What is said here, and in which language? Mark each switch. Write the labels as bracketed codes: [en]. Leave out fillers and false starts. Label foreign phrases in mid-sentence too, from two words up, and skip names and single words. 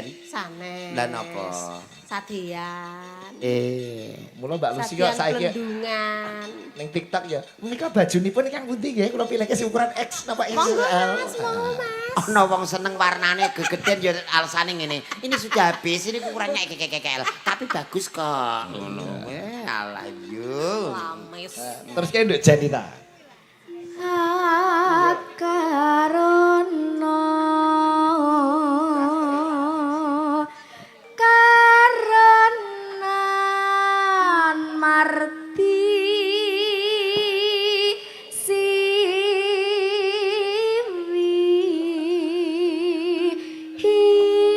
[jv] Sanes. Lah napa? Sadean. Mula Mbak Lucy kok Sadean saiki Glendungan. ning TikTok ya. Menika bajunipun ingkang pundi nggih? Kula pilihke sing ukuran X napa XL. Monggo Mas. Ana wong seneng warnane gegeden ya alasane ngene. [id] Ini sudah habis, ini ukurannya XXL. Tapi bagus kok. [jv] Ngono. Alah yo. Lamis. [id] Terus kayak Nduk Jenita. Akarono karenan marti siwi